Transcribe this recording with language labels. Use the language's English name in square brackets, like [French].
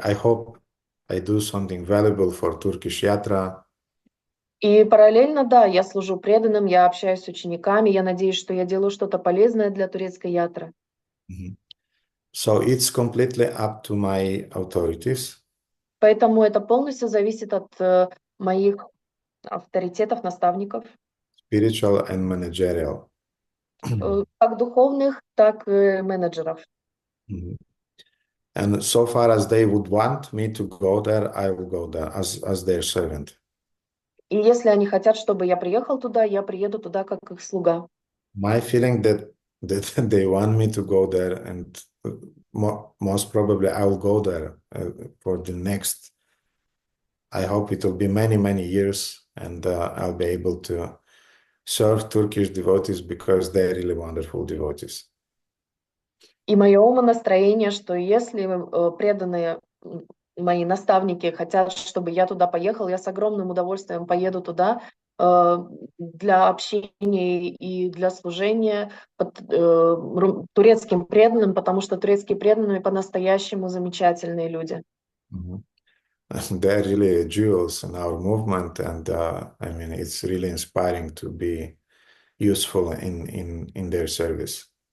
[English] I hope I do something valuable for Turkish Yatra. [Russian] И параллельно, да, я служу преданным, я общаюсь с учениками, я надеюсь, что я делаю что-то полезное для турецкой ятры. [English] So it's completely up to my authorities. [Russian] Поэтому это полностью зависит от моих авторитетов, наставников, [English] Spiritual and managerial. [Russian] как духовных, так и менеджеров. [English] And so far as they would want me to go there, I will go there as their servant. [Russian] И если они хотят, чтобы я приехал туда, я приеду туда как их слуга. [English] My feeling that they want me to go there, and most probably I will go there for the next. I hope it will be many, many years, and I'll be able to serve Turkish devotees because they're really wonderful devotees. [Russian] И мое умонастроение, что если преданные мои наставники хотят, чтобы я туда поехал, я с огромным удовольствием поеду туда для общения и для служения турецким преданным, потому что турецкие преданные по-настоящему замечательные люди. [English] They're really jewels in our movement, and it's really inspiring to be useful in their service.